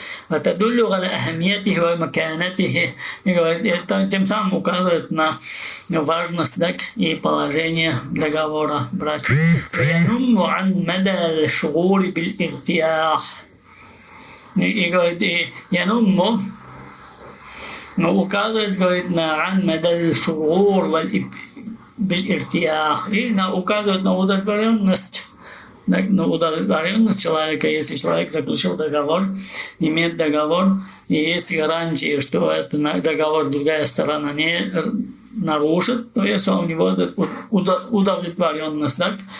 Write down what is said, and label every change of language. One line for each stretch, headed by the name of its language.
Arabic: وتدل على أهميته ومكانته.
Russian: И говорит, это тем самым указывает на важность и положение договора брачного.
Arabic: وينم عن مدى الشغول بالارتياح.
Russian: И говорит,
Arabic: ينم
Russian: указывает, говорит, на
Arabic: عن مدى الشغول بالارتياح.
Russian: И указывает на удовлетворенность. На удовлетворенность человека, если человек заключил договор, имеет договор, и есть гарантии, что этот договор другая сторона не нарушит, то есть у него удовлетворенность, так?